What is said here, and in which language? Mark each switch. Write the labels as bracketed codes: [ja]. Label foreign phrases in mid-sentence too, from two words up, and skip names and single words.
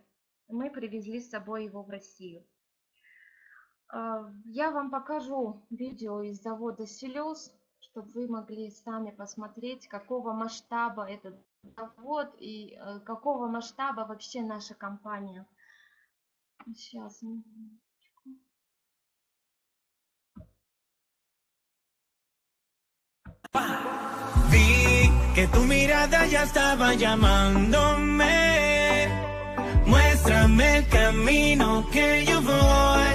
[ru] Мы привезли с собой его в Россию. Я вам покажу видео из завода Селёз, чтобы вы могли сами посмотреть, какого масштаба этот завод и какого масштаба вообще наша компания. Сейчас. [es] Vi que tu mirada ya estaba llamándome. Muéstrame el camino que yo voy.